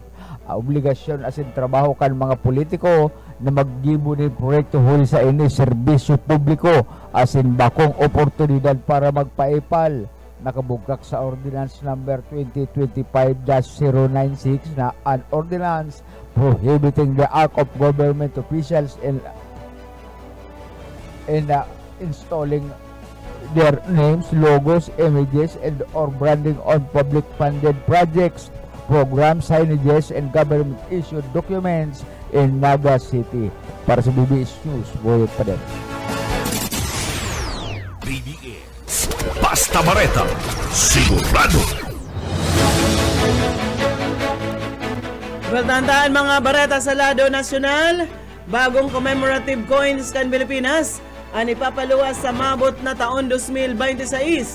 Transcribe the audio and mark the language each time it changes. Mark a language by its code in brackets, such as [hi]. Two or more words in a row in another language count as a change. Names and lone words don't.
[bik] Obligasyon asin trabaho kan mga politiko na maggibo ni proyekto huli sa ini serbisyo publiko asin bakong oportunidad para magpaipal. Nakabugtak sa [en] Ordinance Number 2025-096 [bik] na an [en] ordinance prohibiting the act of government officials in installing their names, logos, images, and or branding on public-funded projects, programs, signages, and government-issued documents in Naga City. [bik] Para sa BBS News, Boyet pa din. BBS Basta Bareta, sigurado. Tandaan mga bareta sa lado nasyonal, bagong [en] commemorative coins [bik] kan Pilipinas ang ipapaluwas sa mabot na taon 2026.